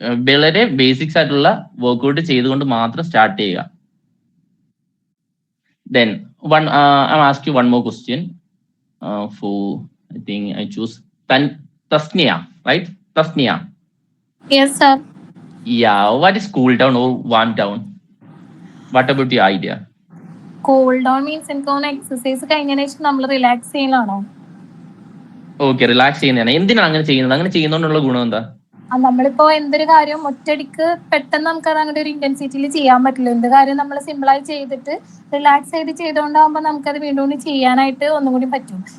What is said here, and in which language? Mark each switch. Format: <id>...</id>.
<ml>വളരെ ബേസിക്സ് ആയിട്ടുള്ള വർക്ക്ഔട്ട് ചെയ്തുകൊണ്ട് മാത്രം സ്റ്റാർട്ട് ചെയ്യുക.</ml> <en>Then I'll ask you one more question. For I think I choose Tasnia, right? Tasnia. Yes, sir. Yeah. What is cool down or warm down? What about your idea? Cool down means</en> <ml>എനിക്ക് exercise കഴിഞ്ഞതിന് ശേഷം നമ്മൾ relax ചെയ്യലാണോ? Okay, relax ചെയ്യുന്നതാണ്. എന്തിനാണ് അങ്ങനെ ചെയ്യുന്നത്? അങ്ങനെ ചെയ്യുന്നതുകൊണ്ടുള്ള ഗുണം എന്താ? നമ്മളിപ്പോ എന്തൊരു കാര്യം ഒറ്റയടിക്ക് പെട്ടെന്ന് നമുക്ക് അത് അങ്ങനെ ഒരു ഇന്റൻസിറ്റിയിൽ ചെയ്യാൻ പറ്റില്ല. എന്ത് കാര്യം നമ്മൾ സിമ്പിളായി ചെയ്തിട്ട് റിലാക്സ് ചെയ്തുകൊണ്ടാകുമ്പോ നമുക്കത് വീണ്ടും ചെയ്യാനായിട്ട് ഒന്നും കൂടി പറ്റും.</ml>